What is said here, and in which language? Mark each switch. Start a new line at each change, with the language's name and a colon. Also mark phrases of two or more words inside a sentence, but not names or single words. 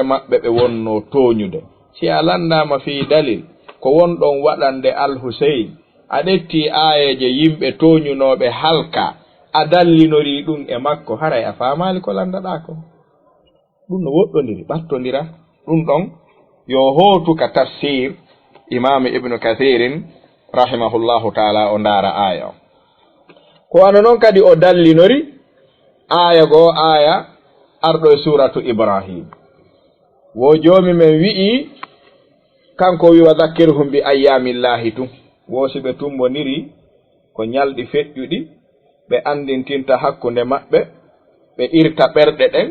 Fula: maɓɓe ɓe wonno toñude si a landama fi dalil ko wonɗon waɗande al-Husayn a ɗetti ayeje yimɓe toñunoɓe halka a dallinori ɗum e makko haray a famali ko landaɗa ko ɗum no woɗɗodiri ɓattodira ɗum ɗon yo hootu ka tafsir imam ibnu kathirin
Arabic: رحمه الله تعالى
Fula: o ndaara aya o ko wano noon kadi o dallinori aya goo aya arɗo e suratu ibrahim wo joomi men wi'i kanko wi
Arabic: وذكرهم ب
Fula: ayyamillahi tum woosi ɓe tumboniri ko ñalɗi feƴƴuɗi ɓe andintinta hakkunde maɓɓe ɓe irta ɓerɗe ɗen